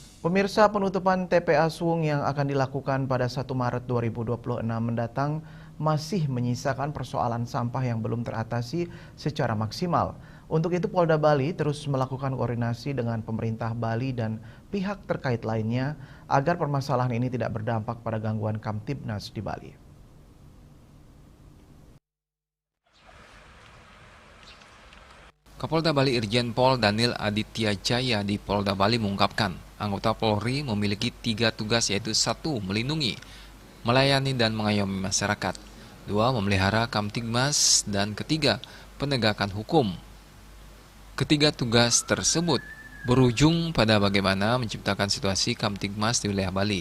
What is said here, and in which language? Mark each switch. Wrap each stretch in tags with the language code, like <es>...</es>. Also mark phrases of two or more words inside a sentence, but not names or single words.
<id>Pemirsa, penutupan TPA Suwung yang akan dilakukan pada 1 Maret 2026 mendatang masih menyisakan persoalan sampah yang belum teratasi secara maksimal. Untuk itu Polda Bali terus melakukan koordinasi dengan pemerintah Bali dan pihak terkait lainnya agar permasalahan ini tidak berdampak pada gangguan Kamtibnas di Bali. Kapolda Bali Irjen Pol Daniel Aditya Jaya di Polda Bali mengungkapkan, anggota Polri memiliki 3 tugas, yaitu 1. Melindungi, melayani dan mengayomi masyarakat, 2. Memelihara Kamtibmas, dan 3. Penegakan hukum. Ketiga tugas tersebut berujung pada bagaimana menciptakan situasi Kamtibmas di wilayah Bali.</id>